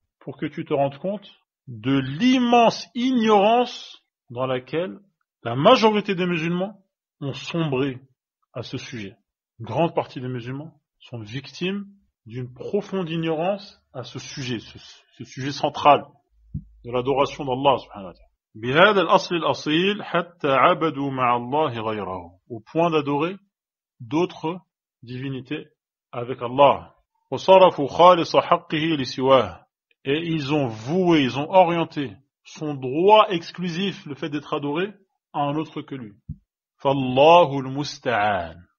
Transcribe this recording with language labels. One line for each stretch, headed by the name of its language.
French: Pour que tu te rendes compte de l'immense ignorance dans laquelle la majorité des musulmans ont sombré à ce sujet. Une grande partie des musulmans sont victimes d'une profonde ignorance à ce sujet, ce sujet central de l'adoration d'Allah
Arabic: subhanahu wa ta'ala. بهذا الأصل الأصيل حتى عبدوا مع الله غيره.
French: Au point d'adorer d'autres divinités avec Allah.
Arabic: وصرفوا خالص حقه لسواه.
French: Et ils ont voué, ils ont orienté son droit exclusif, le fait d'être adoré, à un autre que lui.
Arabic: فالله المستعان.